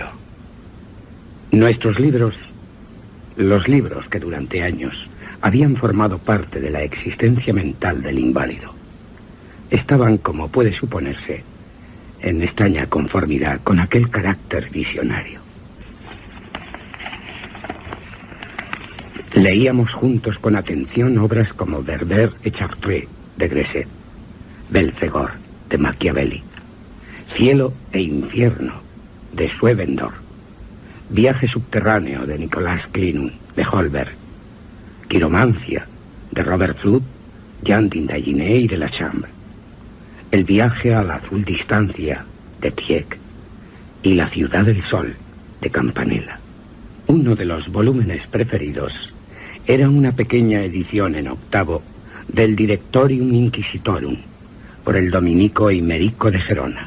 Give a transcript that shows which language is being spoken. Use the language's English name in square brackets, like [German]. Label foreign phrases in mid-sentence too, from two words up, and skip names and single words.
[Spanish] Nuestros libros, los libros que durante años habían formado parte de la existencia mental del inválido, estaban, como puede suponerse, en extraña conformidad con aquel carácter visionario. Leíamos juntos con atención obras como Berber et Chartres de Gresset, Belphegor de Machiavelli, Cielo e Infierno de Swevenborg, Viaje subterráneo de Nicolas Clinun de Holberg, Quiromancia de Robert Fludd, Jean d'Indaginé y de la Chambre, El viaje a la azul distancia de Tieck y La ciudad del sol de Campanella. Uno de los volúmenes preferidos era una pequeña edición en octavo del Directorium Inquisitorum por el dominico Eimerico de Gerona.